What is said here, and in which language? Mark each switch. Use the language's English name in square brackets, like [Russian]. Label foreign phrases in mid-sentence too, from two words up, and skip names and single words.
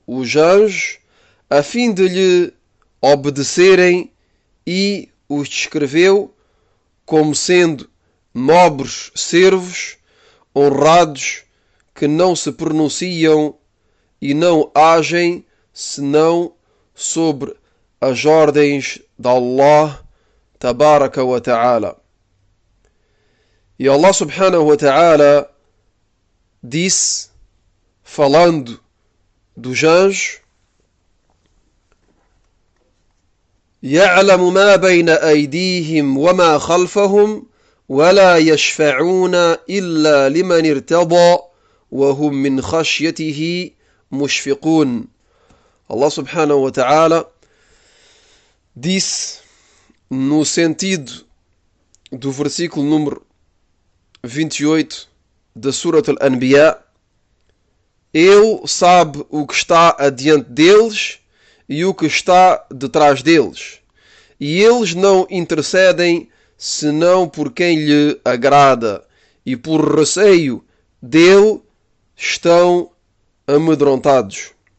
[Portuguese] os anjos a fim de lhe obedecerem e os descreveu como sendo nobres servos, honrados, que não se pronunciam e não agem senão sobre as ordens de [Arabic] الله تبارك وتعالى. [Portuguese] E [Arabic] الله سبحانه وتعالى [Portuguese] disse, falando dos anjos: [Arabic] يعلم ما بين أيديهم وما خلفهم ولا يشفعون إلا لمن ارتضى وهم من خشيته مشفقون. الله سبحانه وتعالى [Portuguese] disse no sentido do versículo número 28 da Surat Al-Anbiya: Ele sabe o que está adiante deles e o que está detrás deles, e eles não intercedem senão por quem lhe agrada, e por receio dele estão amedrontados.